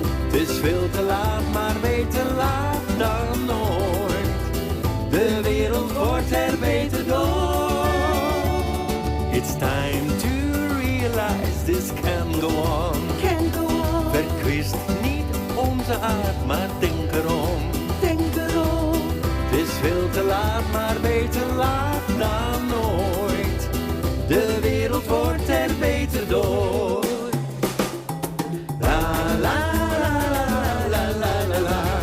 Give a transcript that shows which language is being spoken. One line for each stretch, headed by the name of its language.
Dutch: Het is veel te laat, maar beter laat dan nooit. De wereld wordt er beter door.
English: It's time to realize this can go on.
Dutch: Verkwist niet onze aard, maar denk erom. Het is veel te laat, maar beter laat dan nooit. De wereld wordt er beter door. La la la la la la la la.